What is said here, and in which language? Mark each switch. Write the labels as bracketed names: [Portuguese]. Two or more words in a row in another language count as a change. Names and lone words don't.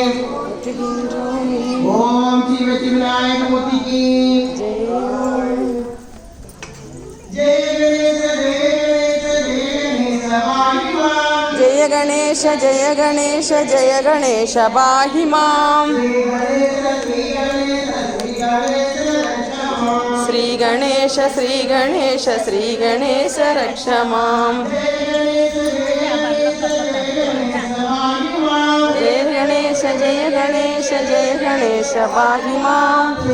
[Tamil] ஓம் சிவ சிவநாயக மூர்த்திக்கு [Sanskrit] जय गणेश जय गणेश जय गणेश पाहि माम्. श्री गणेश श्री गणेश श्री गणेश रक्ष माम्. जय गणेश जय गणेश जय गणेश पाहि माम्.